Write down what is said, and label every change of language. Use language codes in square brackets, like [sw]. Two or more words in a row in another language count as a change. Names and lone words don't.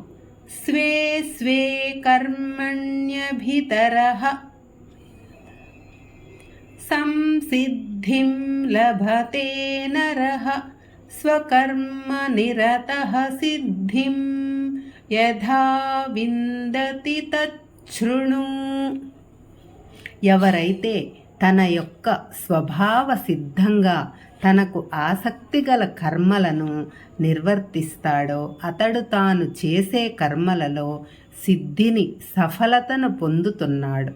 [sa] स्वे स्वे कर्मण्यभितरः संसिद्धिं लभते नरः स्वकर्मनिरतः सिद्धिं यथा विन्दति तच्छृणु। [te] ఎవరైతే తన యొక్క స్వభావ సిద్ధంగా తనకు ఆసక్తి గల కర్మలను నిర్వర్తిస్తాడో అతడు తాను చేసే కర్మలలో సిద్ధిని సఫలతను పొందుతున్నాడు.